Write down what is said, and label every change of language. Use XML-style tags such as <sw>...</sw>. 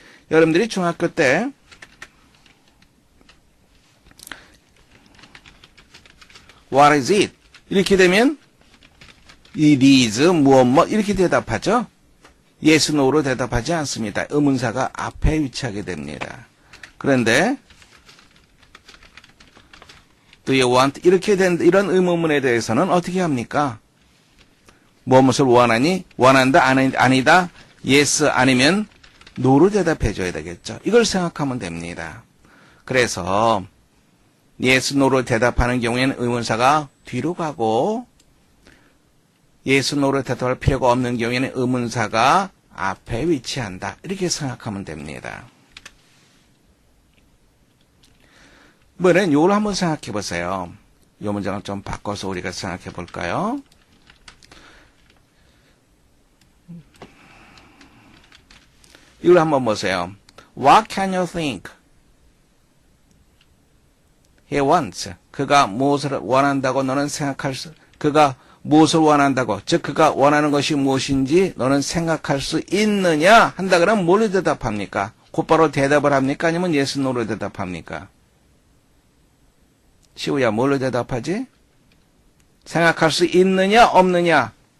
<ko>여러분들이 중학교 때</ko> <en>What is it?</en> <ko>이렇게 되면 it is 무엇 이렇게 대답하죠. yes, no로 대답하지 않습니다. 의문사가 앞에 위치하게 됩니다. 그런데</ko> <en>do you want?</en> <ko>이렇게 된 이런 의문문에 대해서는 어떻게 합니까? 무엇을 원하니? 원한다? 아니다? yes 아니면 no로 대답해 줘야 되겠죠. 이걸 생각하면 됩니다. 그래서 yes, no로 대답하는 경우에는 의문사가 뒤로 가고 yes, no로 대답할 필요가 없는 경우에는 의문사가 앞에 위치한다. 이렇게 생각하면 됩니다. 이번엔 이걸 한번 생각해 보세요. 이 문장을 좀 바꿔서 우리가 생각해 볼까요? 이걸 한번 보세요.</ko> <en>What can you think he wants?</en> <ko>그가 무엇을 원한다고 너는 생각할 수, 그가 무엇을 원한다고, 즉 그가 원하는 것이 무엇인지 너는 생각할 수 있느냐? 한다 그러면 뭘로 대답합니까? 곧바로 대답을 합니까? 아니면 yes, no로 대답합니까? 시우야, 뭘로 대답하지? 생각할 수 있느냐, 없느냐?</ko>